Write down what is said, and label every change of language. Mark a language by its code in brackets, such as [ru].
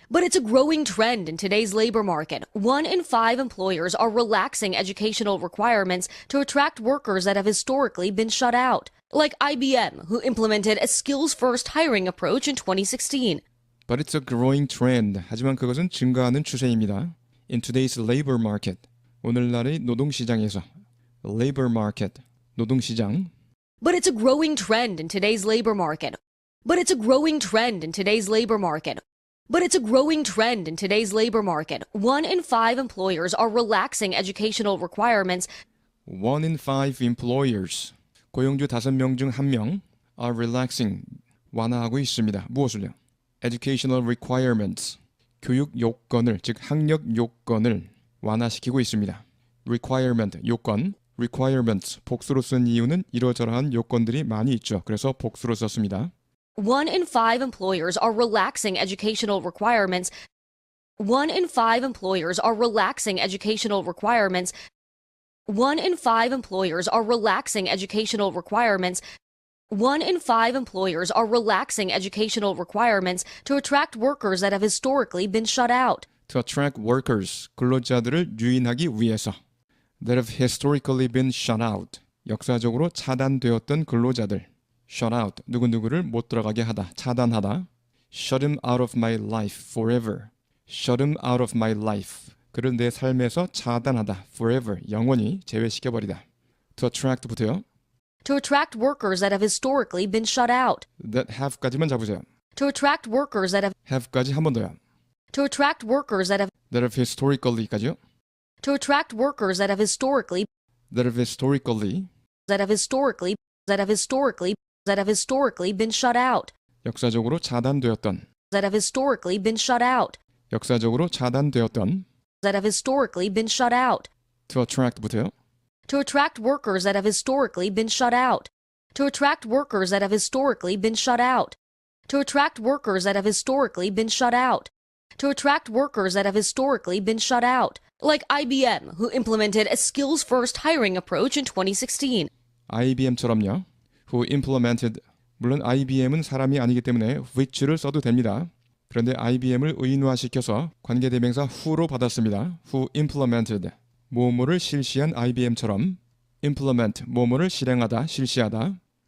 [en] But it's a growing trend in today's labor market. 1 in 5 employers are relaxing educational requirements to attract workers that have historically been shut out, like IBM, who implemented a skills-first hiring approach in 2016. But it's a growing trend. [ko] 하지만 그것은 증가하는 추세입니다. [en] In today's labor market. [ko] 오늘날의 노동시장에서. [en] Labor market. [ko] 노동시장. [en] But it's a growing trend in today's labor market. But it's a growing trend in today's labor market. But it's a growing trend in today's labor market. 1 in 5 employers are relaxing educational requirements. 1 in 5 employers. [ko] 고용주 5명 중 1명 [en] are relaxing. [ko] 완화하고 있습니다. 무엇을요? [en] Educational requirements. [ko] 교육 요건을, 즉 학력 요건을 완화시키고 있습니다. Requirement, 요건. Requirements, 복수로 쓴 이유는 이러저러한 요건들이 많이 있죠. 그래서 복수로 썼습니다. [en] 1 in 5 employers are relaxing educational requirements. 1 in 5 employers are relaxing educational requirements. 1 in 5 employers are relaxing educational requirements. 1 in 5 employers are relaxing educational requirements to attract workers that have historically been shut out. To attract workers, [ko] 근로자들을 유인하기 위해서. [en] That have historically been shut out. [ko] 역사적으로 차단되었던 근로자들. Shut out, 누구누구를 못 들어가게 하다, 차단하다. [en] Shut him out of my life forever. Shut him out of my life. [ko] 그를 내 삶에서 차단하다, forever, 영원히 제외시켜버리다. [en] To attract [ko] 부터요. [en] To attract workers that have historically been shut out. [ko] That have까지만 잡으세요. [en] To attract workers that have [ko] have까지 한 번 더요. [en] To attract workers that have [ko] That have historically까지요. [en] To attract workers that have historically That have historically that have historically that have historically that have historically been shut out. [ko] 역사적으로 차단되었던 [en] That have historically been shut out. [ko] 역사적으로 차단되었던 [en] That have historically been shut out. To attract부터요. To attract workers that have historically been shut out. To attract workers that have historically been shut out. To attract workers that have historically been shut out. To attract workers that have historically been shut out, like IBM, who implemented a skills-first hiring approach in 2016. [ko] IBM처럼요. Who implemented, 물론 IBM은 사람이 아니기 때문에 which를 써도 됩니다. 그런데 IBM을 의인화시켜서 관계대명사 who로 받았습니다. Who implemented, 뭐뭐를 실시한 IBM처럼 implement, 뭐뭐를 실행하다, 실시하다.